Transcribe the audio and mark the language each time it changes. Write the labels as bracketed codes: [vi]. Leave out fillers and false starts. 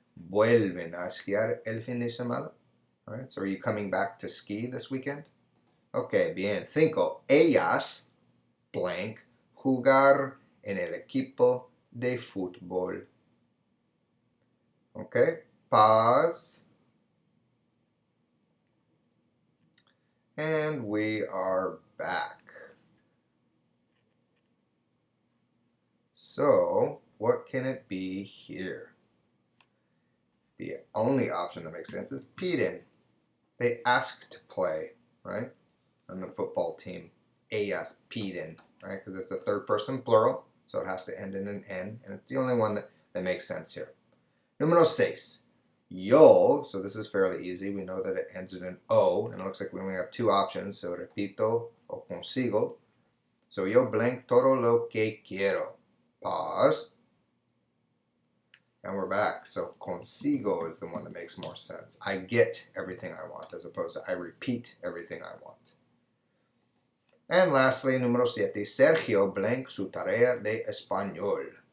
[es] Vuelven a esquiar el fin de semana. [en] All right, so are you coming back to ski this weekend? Okay, bien. 5. [es] Ellas blank jugar en el equipo de fútbol. [en] Okay, pause. And we are back. So, what can it be here? The only option that makes sense is piden. They ask to play, right? On the football team. [es] Ellas piden, [en] right? Because it's a third person plural, so it has to end in an N, and it's the only one that makes sense here. [es] Número 6. [en] Yo, so this is fairly easy. We know that it ends in an O, and it looks like we only have 2 options, so [es] repito o consigo. So yo blank todo lo que quiero. [en] Pause. And we're back. So consigo is the one that makes more sense. I get everything I want, as opposed to I repeat everything I want. And lastly, número 7. [es] Sergio blank su tarea de español.